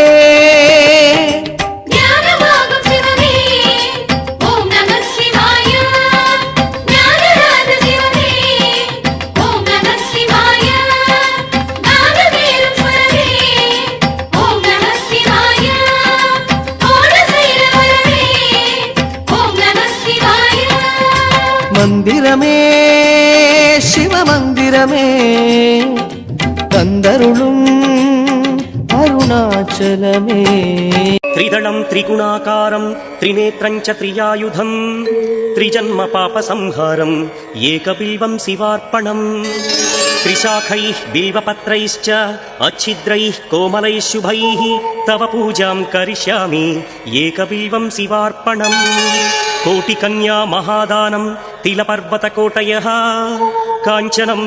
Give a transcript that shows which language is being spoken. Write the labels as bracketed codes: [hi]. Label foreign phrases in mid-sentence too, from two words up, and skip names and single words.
[ta] ஞானமாகும் சிவமே [sa] ॐ नमः शिवाय [ta] ஞானராஜ சிவமே [sa] ॐ नमः शिवाय [ta] நாதவேலும் ஸ்வரமே [sa] ॐ नमः शिवाय [ta] ஓட செய்த வரமே [sa] ॐ नमः शिवाय [ta] மந்திரமே சிவமந்திரமே அருணாச்சலமே [sa] त्रिदलं त्रिगुणाकारं त्रिनेत्रं च त्रियायुधं त्रिजन्म पापसंहारम् एकबिल्वं शिवार्पणम् त्रिशाखैः बिल्वपत्रैश्च अच्छिद्रैः कोमलैः शुभैः तव पूजां करिष्यामि एकबिल्वं शिवार्पणम् कोटिकन्या महादानं तिलपर्वतकोटयः काञ्चनं